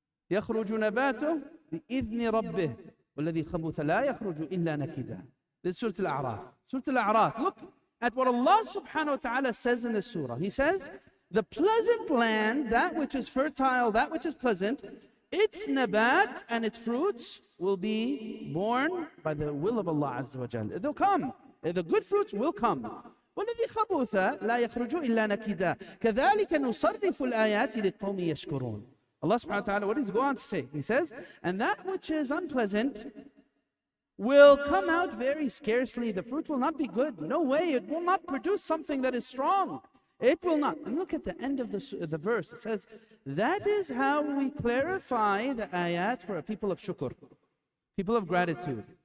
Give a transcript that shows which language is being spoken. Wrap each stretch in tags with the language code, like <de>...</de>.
<ar>يخرج نباته بإذن ربه والذي خبث لا يخرج إلا نكدا.</ar> <en>This is Surah Al-A'raf. Surah Al-A'raf. Look at what Allah subhanahu wa ta'ala says in this surah. He says, the pleasant land, that which is fertile, that which is pleasant, its nabat and its fruits will be born by the will of Allah Azza wa Jal. They'll come. The good fruits will come.</en> <ar>والذي خبث لا يخرج إلا نكدا كذلك نصرف الآيات لقوم يشكرون.</ar> <en>Allah subhanahu wa ta'ala, what does he go on to say? He says, and that which is unpleasant will come out very scarcely. The fruit will not be good. No way. It will not produce something that is strong. It will not. And look at the end of the verse. It says, that is how we clarify the ayat for a people of shukr, people of gratitude.</en>